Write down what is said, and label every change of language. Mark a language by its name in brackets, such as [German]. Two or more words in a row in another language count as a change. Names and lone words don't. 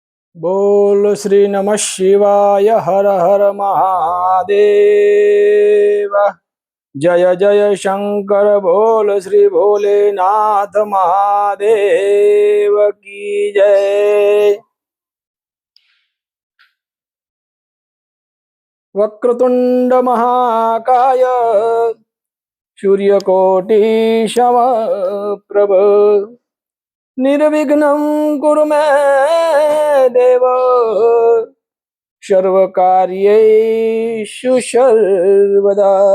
[Hindi] बोल श्री नमः शिवाय हर हर महादेव। जय जय शंकर बोल श्री भोलेनाथ महादेव की जय। [Sanskrit] वक्रतुंड महाकाय सूर्यकोटि समप्रभ निर्विघ्नं कुरु मे देव सर्वकार्येषु सर्वदा।